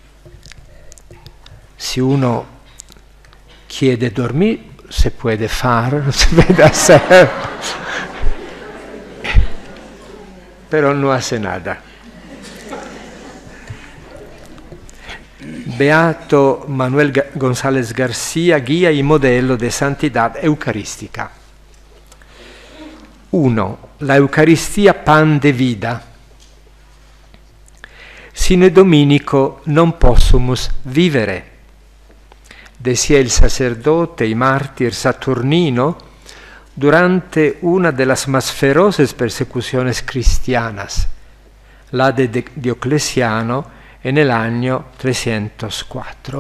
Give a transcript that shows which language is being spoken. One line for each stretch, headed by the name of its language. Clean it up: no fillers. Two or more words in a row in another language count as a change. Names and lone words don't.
Spanish: Si uno quiere dormir, se puede hacer, pero no hace nada. Beato Manuel González García, guía y modelo de santidad eucarística. 1. La Eucaristía pan de vida.
Latin: Sine Dominico non possumus vivere.
Spanish: Decía el sacerdote y mártir Saturnino durante una de las más feroces persecuciones cristianas, la de Diocleciano en el año 304.